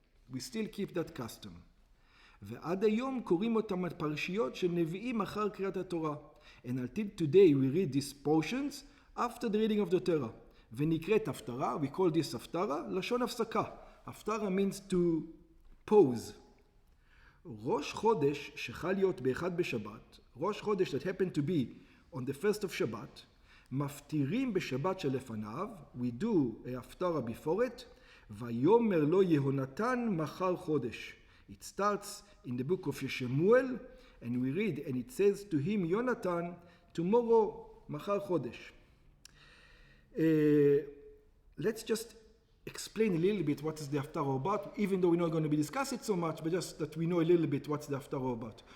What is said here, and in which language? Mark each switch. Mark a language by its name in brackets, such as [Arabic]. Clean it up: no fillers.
[English] We still keep that custom. [Hebrew] ועד היום קוראים אותם הפרשיות של נביאים אחר קריאת התורה. [English] And until today we read these portions after the reading of the Torah. [Hebrew] ונקראת הפטרה, [English] we call this [Hebrew] הפטרה, לשון הפסקה. [English] הפטרה means to pause. [Hebrew] ראש חודש שחל להיות באחד בשבת, ראש חודש [English] that happened to be on the first of Shabbat, [Hebrew] מפטירים בשבת שלפניו, [English] we do a [Hebrew] הפטרה [English] before it, [Hebrew] ויאמר לו יהונתן מחר חודש. [English] It starts in the book of Shemuel, and we read, and it says to him, Yonatan, tomorrow, מחר חודש. Let's just explain a little bit what is the Haftarah about, even though we're not going to be discussing it so much, but just that we know a little bit what's the Haftarah about.